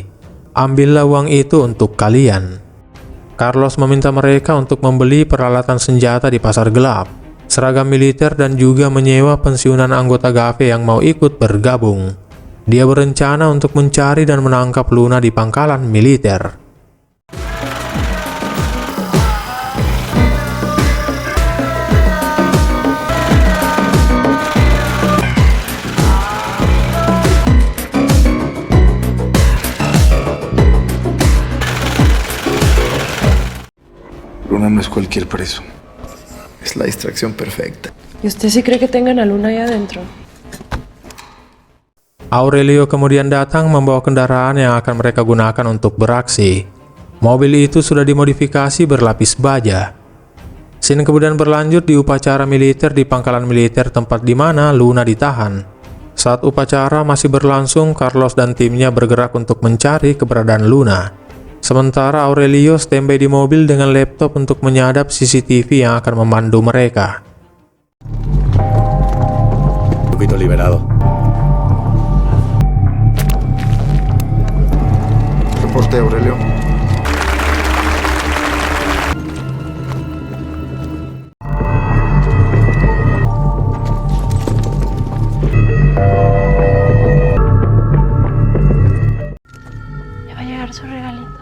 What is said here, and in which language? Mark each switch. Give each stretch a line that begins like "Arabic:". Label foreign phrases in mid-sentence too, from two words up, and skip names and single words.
Indonesian: Ambillah uang itu untuk kalian. Carlos meminta mereka untuk membeli peralatan senjata di pasar gelap, seragam militer dan juga menyewa pensiunan anggota GAFE yang mau ikut bergabung. Dia berencana untuk mencari dan menangkap Luna di pangkalan militer.
Spanish: Luna no es cualquier preso. Es la distracción perfecta. ¿Y usted sí cree que tengan a Luna ahí adentro?
Indonesian: Aurelio kemudian datang membawa kendaraan yang akan mereka gunakan untuk beraksi. Mobil itu sudah dimodifikasi berlapis baja. Scene kemudian berlanjut di upacara militer di pangkalan militer tempat di mana Luna ditahan. Saat upacara masih berlangsung, Carlos dan timnya bergerak untuk mencari keberadaan Luna. Sementara Aurelio standby di mobil dengan laptop untuk menyadap CCTV yang akan memandu mereka.
Spanish: Poquito liberado. Reporte, Aurelio. Ya va a llegar su regalito.